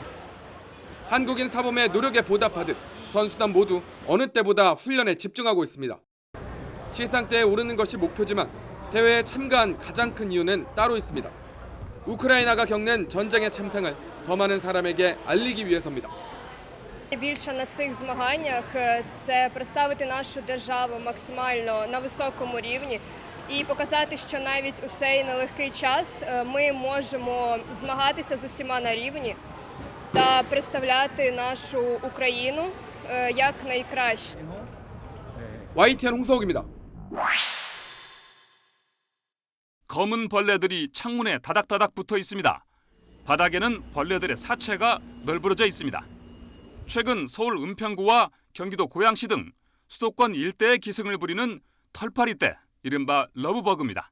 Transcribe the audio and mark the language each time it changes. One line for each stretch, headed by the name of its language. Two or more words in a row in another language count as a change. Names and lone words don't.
Korean: 한국인 사범의 노력에 보답하듯 선수단 모두 어느 때보다 훈련에 집중하고 있습니다. 시상대에 오르는 것이 목표지만 대회에 참가한 가장 큰 이유는 따로 있습니다. 우크라이나가 겪는 전쟁의 참상을 더 많은 사람에게 알리기 위해서입니다.
Ukrainian: Більше на цих змаганнях це представити нашу державу максимально на високому рівні і показати, що навіть у цей нелегкий час ми можемо змагатися з усіма на рівні та представляти нашу Україну як найкраще.
Korean: YTN 홍서욱입니다. 검은 벌레들이 창문에 다닥다닥 붙어 있습니다. 바닥에는 벌레들의 사체가 널브러져 있습니다. 최근 서울 은평구와 경기도 고양시 등 수도권 일대에 기승을 부리는 털파리떼, 이른바 러브버그입니다.